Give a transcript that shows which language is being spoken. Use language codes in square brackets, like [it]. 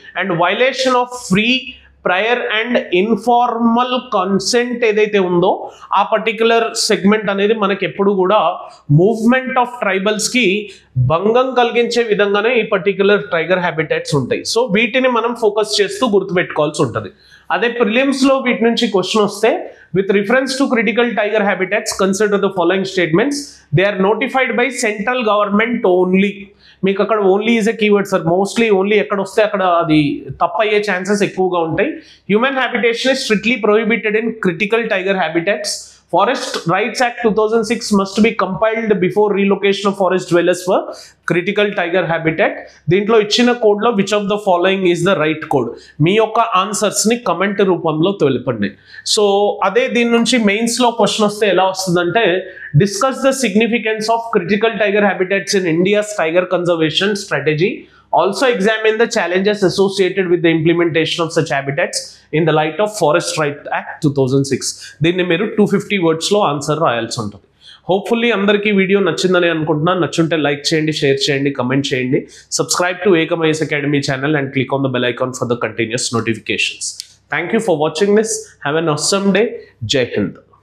[te] And violation of free, prior and informal consent ఏదైతే ఉందో ఆ పర్టికులర్ సెగ్మెంట్ అనేది మనకి ఎప్పుడు కూడా మూవ్మెంట్ ఆఫ్ ట్రైబల్స్ కి భంగం కలిగించే విధంగానే ఈ పర్టికులర్ టైగర్ హ్యాబిటాట్స్ ఉంటాయి. సో వీటిని మనం ఫోకస్ చేస్తూ గుర్తుపెట్టుకోవాల్సి ఉంటుంది. అదే ప్రిలిమ్స్ లో వీటి నుంచి క్వశ్చన్ వస్తే, [en] with reference to critical tiger habitats, consider the following statements. They are notified by central government only. [te] మీకు అక్కడ [en] Only is a keyword sir. [te] Mostly only ఎక్కడ వస్తే అక్కడ అది తప్పయ్యే ఛాన్సెస్ ఎక్కువగా ఉంటాయి. [en] Human habitation is strictly prohibited in critical tiger habitats. Forest Rights Act 2006 must be compiled before relocation of forest dwellers for critical tiger habitat. [te] దీంట్లో ఇచ్చిన code లో [en] Which of the following is the right code? [te] మీ యొక్క answers ని comment రూపంలో తెలపండి. So అదే దీని నుంచి మెయిన్స్ లో క్వశ్చన్ వస్తే ఎలా వస్తుందంటే, [en] Discuss the significance of critical tiger habitats in India's tiger conservation strategy. Also examine the challenges associated with the implementation of such habitats in the light of Forest Rights Act 2006. [te] దీన్ని మీరు 250 words లో answer రాయాల్సి ఉంటుంది. Hopefully అందరికీ video నచ్చిందని అనుకుంటున్నాను. నచ్చుంటే like చేయండి, share చేయండి, కమెంట్ చేయండి. [en] Subscribe to Ekam IAS Academy channel and click on the bell icon for the continuous notifications. Thank you for watching this. Have an awesome day. Jai Hind.